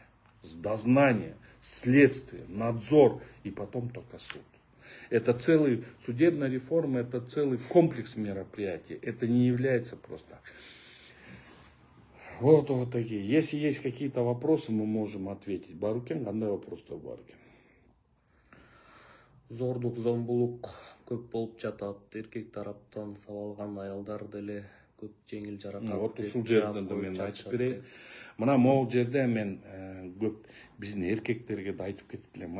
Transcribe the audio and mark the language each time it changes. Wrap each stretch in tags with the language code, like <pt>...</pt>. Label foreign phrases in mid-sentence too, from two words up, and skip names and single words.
<ru>С дознания, следствия, надзор и потом только суд. Это целый, судебная реформа, это целый комплекс мероприятий. Это не является просто... Вот такие. Если есть какие-то вопросы, мы можем ответить. Барукен, қандай вопрос-то Барукен?</ru> <ky>Зордук, зомбулук көп болуп жатат. Эркек тараптан сабалган аялдар деле көп жеңил жаракат. Вот ушул жерден да мен айтып берейин. Мына могул жерде мен көп биздин эркектерге да айтып кетип элем.</ky>